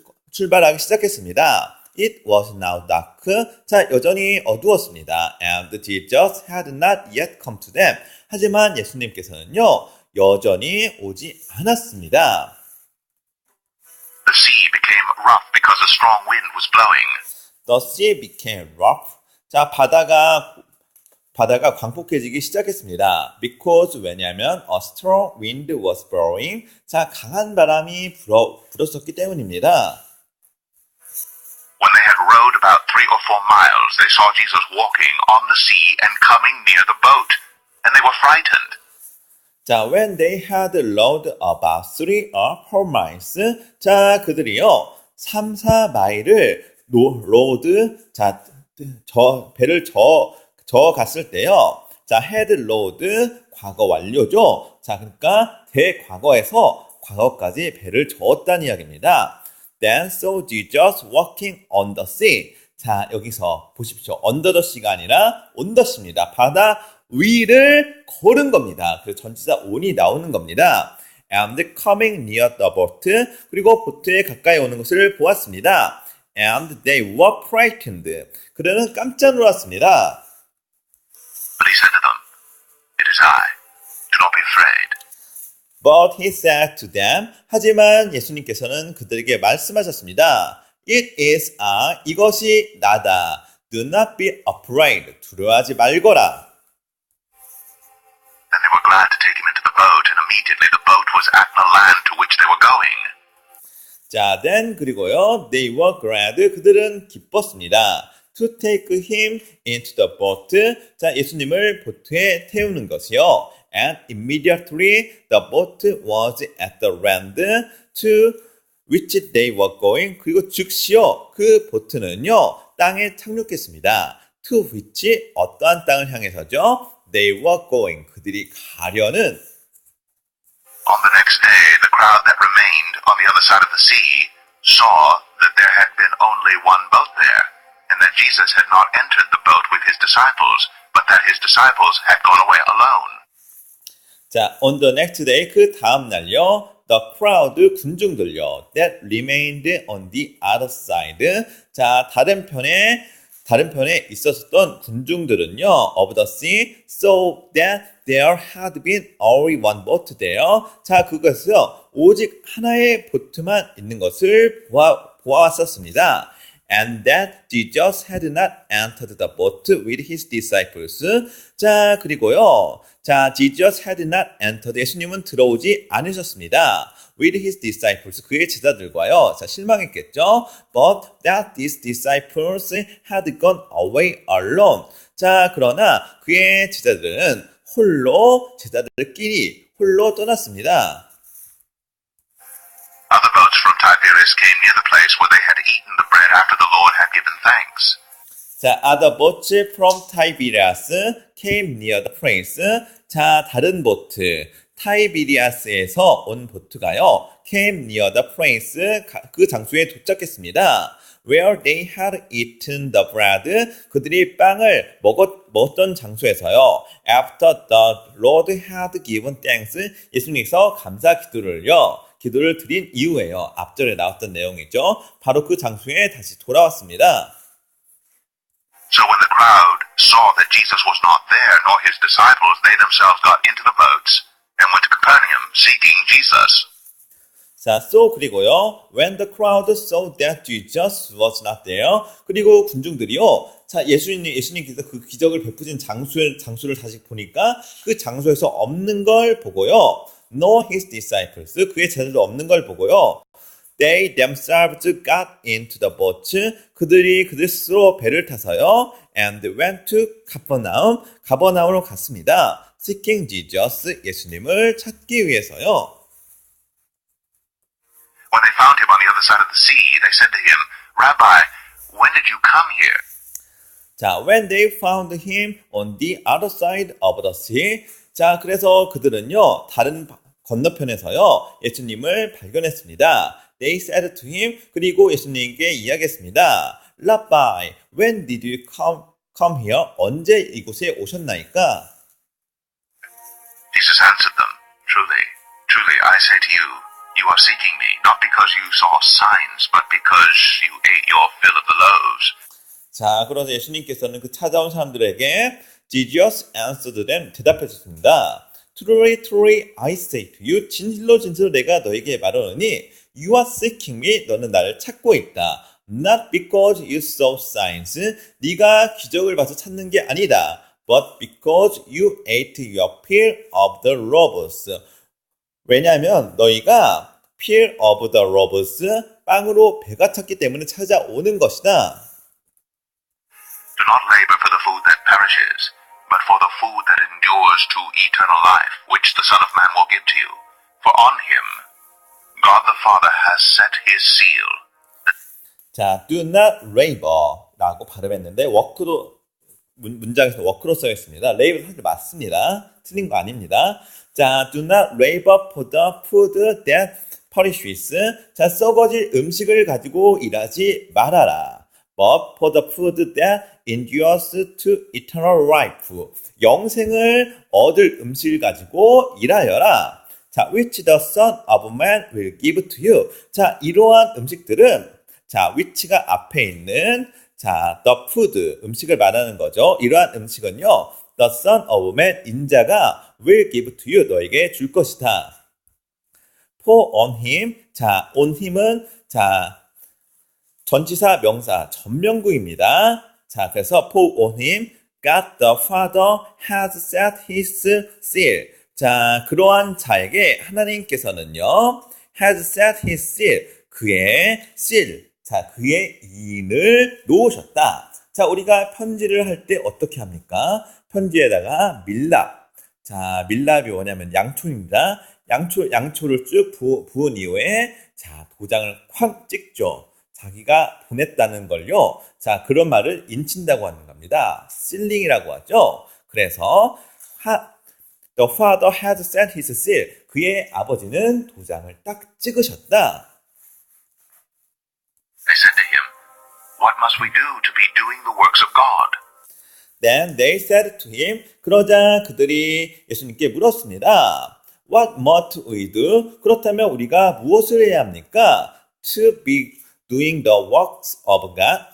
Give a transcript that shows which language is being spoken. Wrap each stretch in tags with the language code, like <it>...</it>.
<ko>출발하기 시작했습니다.</ko> <en>It was now dark.</en> <ko>자, 여전히 어두웠습니다.</ko> <en>And Jesus had not yet come to them.</en> <ko>하지만 예수님께서는요, 여전히 오지 않았습니다.</ko> <en>The sea became rough because a strong wind was blowing. The sea became rough.</en> <ko>자, 바다가 광폭해지기 시작했습니다.</ko> <en>Because</en> <ko>왜냐하면</ko> <en>a strong wind was blowing.</en> <ko>자, 강한 바람이 불었었기 때문입니다.</ko> <en>When they had rowed about 3 or 4 miles, they saw Jesus walking on the sea and coming near the boat, and they were frightened. 자, when they had rowed about 3 or 4 miles.</en> <ko>자, 그들이요, 3, 4마일을 로드, 자, 배를 저 갔을 때요. 자,</ko> <en>had rowed,</en> <ko>과거 완료죠. 자, 그러니까 대과거에서 과거까지 배를 저었다는 이야기입니다.</ko> <en>Then saw Jesus walking on the sea.</en> <ko>자, 여기서 보십시오.</ko> <en>under the sea</en> <ko>가 아니라</ko> <en>on the sea</en> <ko>입니다. 바다 위를 걸은 겁니다. 그래서 전치사 on이 나오는 겁니다.</ko> <en>And coming near the boat.</en> <ko>그리고 보트에 가까이 오는 것을 보았습니다.</ko> <en>And they were frightened.</en> <ko>그들은 깜짝 놀랐습니다.</ko> <en>But he said to them, It is I. Do not be afraid. But he said to them,</en> <ko>하지만 예수님께서는 그들에게 말씀하셨습니다.</ko> <en>It is I,</en> <ko>이것이 나다.</ko> <en>Do not be afraid,</en> <ko>두려워하지 말거라.</ko> <en>Then they were glad to take him into the boat, and immediately the boat was at the land to which they were going. 자, then</en> <ko>그리고요,</ko> <en>they were glad,</en> <ko>그들은 기뻤습니다.</ko> <en>To take him into the boat,</en> <ko>자, 예수님을 보트에 태우는 것이요.</ko> <en>And immediately the boat was at the land to which they were going.</en> <ko>그리고 즉시요, 그 보트는요, 땅에 착륙했습니다.</ko> <en>To which,</en> <ko>어떠한 땅을 향해서죠?</ko> <en>They were going,</en> <ko>그들이 가려는.</ko> <en>On the next day, the crowd that remained on the other side of the sea saw that there had been only one boat there, and that Jesus had not entered the boat with his disciples, but that his disciples had gone away alone. 자, on the next day,</en> <ko>그 다음 날요,</ko> <en>the crowd,</en> <ko>군중들요,</ko> <en>that remained on the other side.</en> <ko>자, 다른 편에 있었던 군중들은요,</ko> <en>of the sea, so that there had been only one boat there.</en> <ko>자, 그것은요, 오직 하나의 보트만 있는 것을 보았었습니다.</ko> <en>And that Jesus had not entered the boat with his disciples.</en> <ko>자, 그리고요. 자,</ko> <en>Jesus had not entered.</en> <ko>예수님은 들어오지 않으셨습니다.</ko> <en>With his disciples.</en> <ko>그의 제자들과요. 자, 실망했겠죠.</ko> <en>But that these disciples had gone away alone.</en> <ko>자, 그러나 그의 제자들은 제자들끼리 홀로 떠났습니다.</ko> <en>Other boats from Tiberias came near the place where they had eaten the bread after the Lord had given thanks. 자, other boats from Tiberias came near the place.</en> <ko>자, 다른 보트, 타이비리아스에서 온 보트가요,</ko> <en>came near the place,</en> <ko>그 장소에 도착했습니다.</ko> <en>Where they had eaten the bread,</en> <ko>그들이 빵을 먹었던 장소에서요.</ko> <en>After the Lord had given thanks,</en> <ko>예수님께서 감사 기도를 드린 이후에요. 앞절에 나왔던 내용이죠. 바로 그 장소에 다시 돌아왔습니다.</ko> <en>So when the crowd saw that Jesus was not there, nor his disciples, they themselves got into the boats and went to Capernaum seeking Jesus.</en> <ko>자,</ko> <en>so</en> <ko>그리고요.</ko> <en>When the crowd saw that Jesus was not there.</en> <ko>그리고 군중들이요. 자, 예수님께서 그 기적을 베푸신 장소를 다시 보니까 그 장소에서 없는 걸 보고요.</ko> <en>No his disciples.</en> <ko>그의 제자들도 없는 걸 보고요.</ko> <en>They themselves got into the boat.</en> <ko>그들 스스로 배를 타서요.</ko> <en>And went to Capernaum.</en> <ko>가버나움으로 갔습니다.</ko> <en>Seeking Jesus.</en> <ko>예수님을 찾기 위해서요.</ko> <en>When they found him on the other side of the sea, they said to him, Rabbi, when did you come here? 자, when they found him on the other side of the sea.</en> <ko>자, 그래서 그들은요, 다른 건너편에서요, 예수님을 발견했습니다.</ko> <en>They said to him,</en> <ko>그리고 예수님께 이야기했습니다.</ko> <en>Rabbi, when did you come here?</en> <ko>언제 이곳에 오셨나이까?</ko> <en>Jesus answered them, Truly, truly, I say to you, You are seeking me, not because you saw signs, but because you ate your fill of the loaves.</en> <ko>자, 그래서 예수님께서는 그 찾아온 사람들에게</ko> <en>Jesus answered them</en> <ko>대답하셨습니다.</ko> <en>Truly, truly, I say to you,</en> <ko>진실로 진실로 내가 너에게 말하노니</ko> <en>You are seeking me,</en> <ko>너는 나를 찾고 있다.</ko> <en>Not because you saw signs,</en> <ko>네가 기적을 봐서 찾는 게 아니다.</ko> <en>But because you ate your fill of the loaves.</en> <ko>왜냐하면 너희가</ko> <en>fill of the loaves,</en> <ko>빵으로 배가 찼기 때문에 찾아오는 것이다.</ko> <en>Do not labor for the food that perishes, but for the food that endures to eternal life, which the Son of Man will give to you. For on him God the Father has set his seal.</en> <ko>자,</ko> <en>do not labor</en> <ko>라고 발음했는데 워크도 문장에서 워크로 써 있습니다. labor 사실 맞습니다. 틀린 거 아닙니다.</ko> <en>자, do not labor for the food that perishes.</en> <ko>자, 썩어질 음식을 가지고 일하지 말아라.</ko> <en>But for the food that endures to eternal life.</en> <ko>영생을 얻을 음식을 가지고 일하여라.</ko> <en>자, which the Son of Man will give to you.</en> <ko>자, 이러한 음식들은 자, which가 앞에 있는 자, the food 음식을 말하는 거죠. 이러한 음식은요,</ko> <en>the Son of Man</en> <ko>인자가</ko> <en>will give to you</en> <ko>너에게 줄 것이다.</ko> <en>For on him</en> <ko>자,</ko> <en>on him</en> <ko>은 자 전치사 명사 전명구입니다.</ko> <en>자, 그래서 for on him God the Father has set his seal.</en> <ko>자, 그러한 자에게 하나님께서는요,</ko> <en>has set his seal,</en> <ko>그의 seal, 자, 그의 인을 놓으셨다. 자, 우리가 편지를 할 때 어떻게 합니까? 편지에다가 밀랍. 자, 밀랍이 뭐냐면 양초입니다. 양초를 쭉 부은 이후에 자, 도장을 쾅 찍죠. 자기가 보냈다는 걸요. 자, 그런 말을 인친다고 하는 겁니다. 실링이라고 하죠. 그래서</ko> <en>The father has set his seal.</en> <ko>그의 아버지는 도장을 딱 찍으셨다.</ko> <en>They said to him, What must we do to be doing the works of God? Then they said to him.</en> <ko>그러자 그들이 예수님께 물었습니다.</ko> <en>What must we do?</en> <ko>그렇다면 우리가 무엇을 해야 합니까?</ko> <en>To be doing the works of God.</en>